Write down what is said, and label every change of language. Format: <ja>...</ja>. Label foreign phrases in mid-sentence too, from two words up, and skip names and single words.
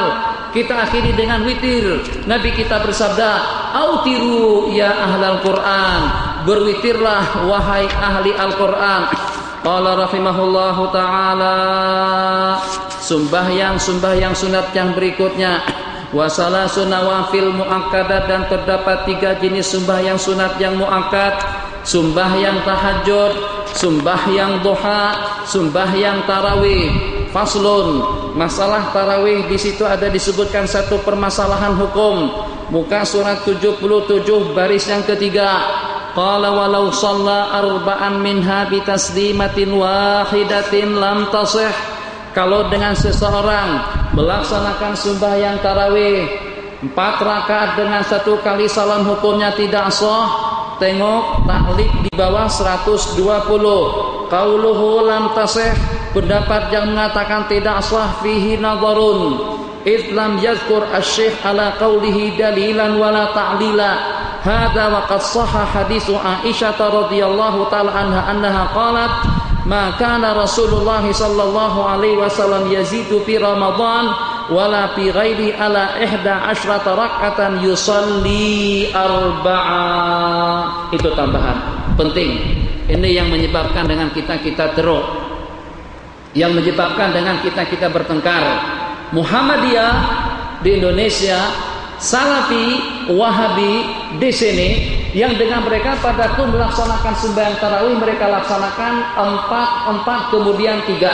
<ms>Kita akhiri dengan witir. Nabi kita bersabda,</ms> <ar>أوتروا يا أهل القرآن,</ar> <ms>berwitirlah wahai ahli Al-Quran.</ms> <ar>قال رحمه الله تعالى,</ar> <ms>sembahyang sunat yang berikutnya,</ms> <ar>وثلاث نوافل مؤكدات,</ar> <ms>dan terdapat 3 jenis sembahyang sunat yang muakkad: sembahyang tahajud, sembahyang duha, sembahyang tarawih. Faslun, masalah tarawih di situ ada disebutkan satu permasalahan hukum. Muka surat 77 baris yang ketiga.</ms> <ar>قال ولو صلى أربعا منها بتسليمة واحدة لم تصح.</ar> <ms>Kalau dengan seseorang melaksanakan sembahyang tarawih 4 rakaat dengan 1 kali salam, hukumnya tidak sah. Tengok taklif di bawah 120.</ms> <ar>قوله لم تصح,</ar> <ms>pendapat yang mengatakan tidak sah,</ms> <ar>فيه نظر إذ لم يذكر الشيخ على قوله دليلا ولا تعليلا. هذا وقد صح حديث عائشة رضي الله تعالى عنها قالت ما كان رسول الله صلى الله عليه وسلم يزيد في رمضان ولا في غيره على 11 ركعة يصلي 4.</ar> <ms>Itu tambahan penting. Ini yang menyebabkan dengan kita teruk, yang menyebabkan dengan kita bertengkar. Muhammadiyah di Indonesia, Salafi, Wahabi di sini, yang dengan mereka pada waktu melaksanakan sembahyang tarawih mereka laksanakan 4 kemudian 3.</ms>